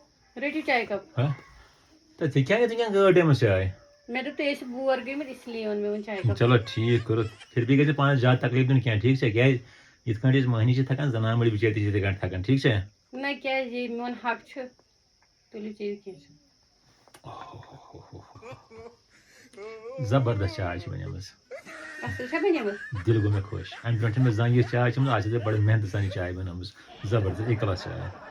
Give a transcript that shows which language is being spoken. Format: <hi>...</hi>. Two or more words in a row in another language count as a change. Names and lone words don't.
<ks>رٔٹِو چاے کپ تو ژےٚ کیٛازِ ژٕ کیٛاہ گٲڑ ٹایمَس چاے مےٚ دوٚپ تُہۍ ٲسِو بور گٔمٕتۍ</ks> <ur>اس لیے</ur> <ks>اوٚن مےٚ وۄنۍ چاے کپ چلو ٹھیٖک کوٚرُتھ</ks> <ur>پھر بھی</ur> <ks>گژھِ پانَس زیادٕ تکلیٖف دیُن کینٛہہ ٹھیٖک چھا کیٛازِ یِتھ کٲٹھۍ أسۍ مٔہنی چھِ تھکان زنان مٔڈۍ بِچٲرۍ تہِ چھِ یِتھَے کٲٹھۍ تھکان ٹھیٖک چھا نہ کیٛازِ یہِ میون حق چھُ تُلِو چیٚیِو کینٛہہ چھُنہٕ زبردست چاے چھِ بنیمٕژ اَصٕل چھا بَنیمٕژ دِل گوٚو مےٚ خۄش اَمہِ برونٛٹھ چھِ مےٚ زانٛہہ یِژھ چاے چٔمٕژ آز چھِ ژےٚ بڑٕ محنتہٕ سان یہِ چاے بنٲومٕژ زبردست</ks> <en>A class</en> <ks>چاے</ks>